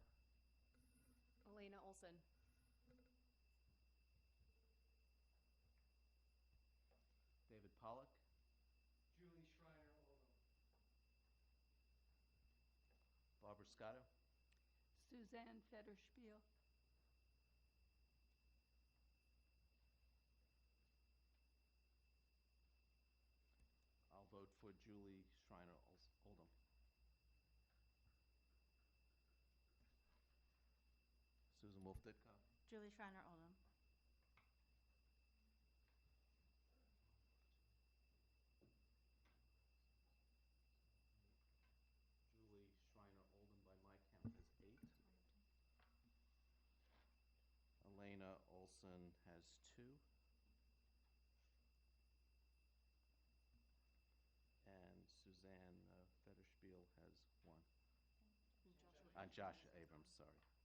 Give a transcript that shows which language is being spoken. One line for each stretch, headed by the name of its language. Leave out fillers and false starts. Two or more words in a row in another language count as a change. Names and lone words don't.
English: Elena Olson. David Pollock, Julie Schreiner Oldham. Barbara Scotto, Suzanne Federspiel. I'll vote for Julie Schreiner Oldham. Susan Wolf Ditkoff, Julie Schreiner Oldham. Julie Schreiner Oldham by my count is 8. Elena Olson has 2. And Suzanne Federspiel has 1. Josh Abrams, sorry.